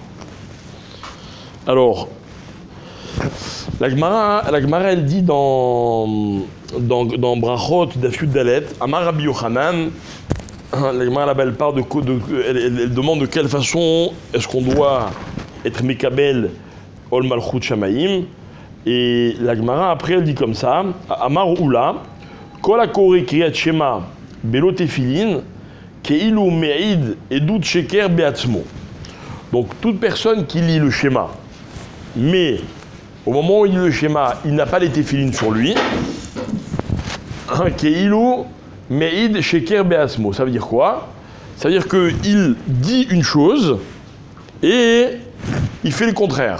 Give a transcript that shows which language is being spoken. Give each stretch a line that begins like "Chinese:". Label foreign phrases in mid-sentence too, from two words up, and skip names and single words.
French: Alors, la Gemara elle dit dans Brachot d'Afyud Dalet,
Hebrew: אמר רבי יוחנן,
French: la Gemara là-bas elle parle elle demande de quelle façon est-ce qu'on doit être
Hebrew: מקבל עול מלכות שמים,
French: et la Gemara après elle dit comme ça,
Hebrew: אמר עולא, כל הקורא קריאת שמע בלא תפילין, כאילו מעיד עדות שקר בעצמו.
French: Donc toute personne qui lit le schéma, mais au moment où il lit le schéma, il n'a pas les téfilines sur lui,
Hebrew: כאילו מעיד שקר בעצמו.
French: Ça veut dire quoi? Ça veut dire qu'il dit une chose et il fait le contraire.